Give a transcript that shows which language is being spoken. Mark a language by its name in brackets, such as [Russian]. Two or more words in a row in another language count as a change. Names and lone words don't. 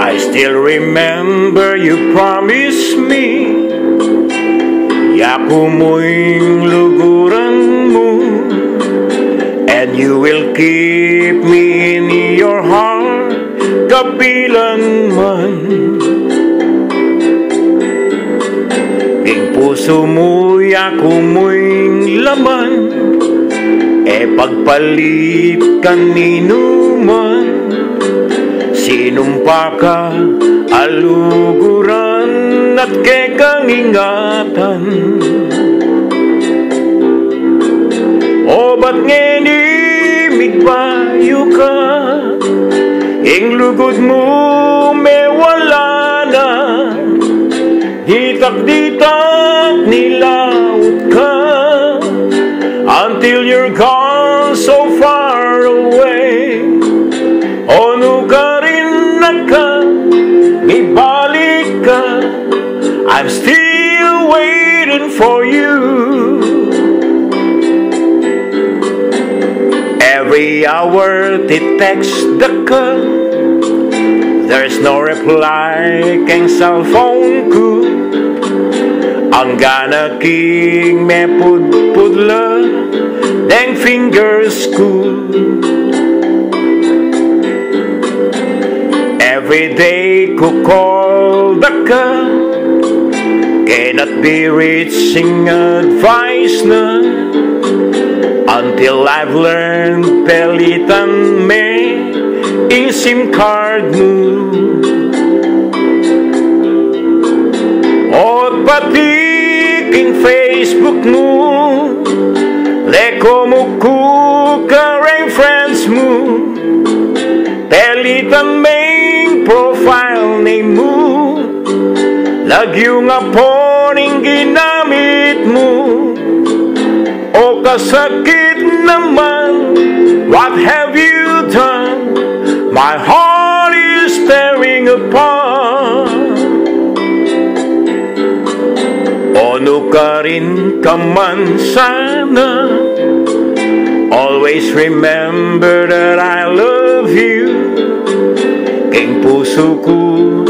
[English] Still remember you promised me [Pampanga] yaku mo'y luguran mo, [English] and you will keep me in your heart kapilanman. [Pampanga] Ing puso mo yaku mo'y laman, pagpalit kanino man. Sinumpa ka aluguran at kekang ingatan. O ba't ngenimig payo ka? Ing lugod mo may wala na. Ditak-ditak nilaut ka [English] until you're gone so far away. [Pampanga] Ono ka rin naka, ibalik ka, [English] I'm still waiting for you. Every hour [Pampanga] ti-text ka, [English] there's no reply [Pampanga] kang cellphone ko. Ang gana king me pudpudla deng fingers ko. [English] Every day ko call ka, cannot be reaching advice na, until I've learned [Pampanga] pelitan me in SIM card mo. O pati king Facebook mo, leko mo ku kareng friends mo, pelitan me [English] profile name [Pampanga] mo, lagyo nga po ning ginamit mo. O kasakit naman, [English] what have you done? My heart is tearing apart. [Pampanga] Ono ka rin ka man sana, [English] always remember that I love you. [Pampanga] King puso ko